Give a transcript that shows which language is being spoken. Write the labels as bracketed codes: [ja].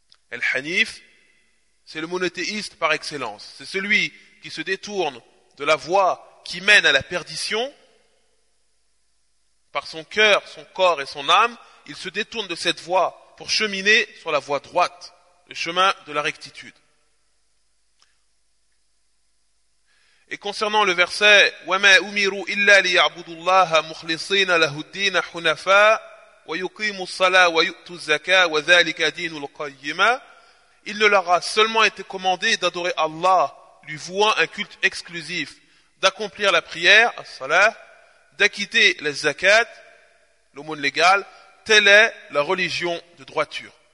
[fr] Al-Hanif, c'est le monothéiste par excellence. C'est celui qui se détourne de la voie qui mène à la perdition. Par son cœur, son corps et son âme, il se détourne de cette voie pour cheminer sur la voie droite, le chemin de la rectitude. Et concernant le verset [ar] وَمَا أُمِرُوا إِلَّا لِيَعْبُدُوا اللَّهَ مُخْلِصِينَ لَهُ الدِّينَ حُنَفَاءَ وَيُقِيمُوا الصَّلَاةَ وَيُؤْتُوا الزَّكَاةَ وَذَلِكَ دِينُ الْقَيِّمَةَ. [fr] Il ne leur a seulement été commandé d'adorer Allah, lui vouant un culte exclusif, d'accomplir la prière, as-salah, d'acquitter les zakat, l'aumône légale, telle est la religion de droiture.